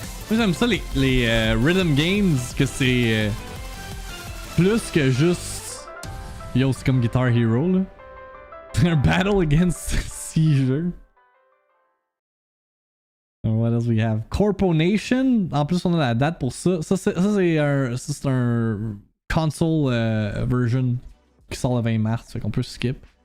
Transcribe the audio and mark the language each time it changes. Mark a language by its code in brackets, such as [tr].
[fr] Moi j'aime ça les rhythm games, que c'est plus que juste yo c'est comme Guitar Hero là. [en] Un battle against seizure. What else we have? Corpo Nation. [fr] En plus on a la date pour ça. Ça c'est un console version qui sort le 20 mars, fait qu'on peut skip.